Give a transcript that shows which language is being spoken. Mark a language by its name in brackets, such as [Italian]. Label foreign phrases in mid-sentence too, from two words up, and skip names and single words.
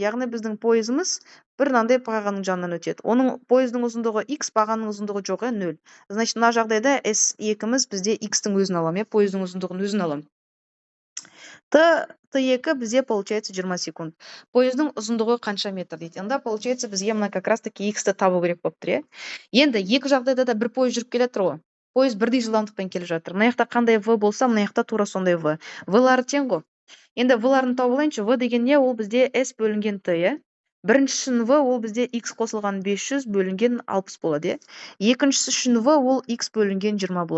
[Kazakh] Яғни біздің пойызымыз бір мынандай бағанның жанынан өтеді. Оның пойыздың ұзындығы X, бағанның ұзындығы жоқ, 0. Значит, мына жағдайда S2-міз бізде X-тің өзін алам, пойыздың ұзындығын өзін алам. Т2 бізде получается 20 секунд. Пойыздың ұзындығы қанша метр дейді. Онда получается бізге мына [Russian] как раз таки [Kazakh] X-ті табу керек болып тұр, Енді екі жағдайда да бір пойыз жүріп келе тұр ғой. Пойыз бірдей жылдамдықпен келе жатыр. Мына жақта қандай V болса, мына жақта тура сондай V. V-лары тең ғой. Енді V-ларын тауып алайыншы. V деген не? Ол бізде S бөлінген T, Біріншісі үшін V ол бізде X қосылған 500 бөлінген 60 болады, Екіншісі үшін V ол X бөлінген 20 болады.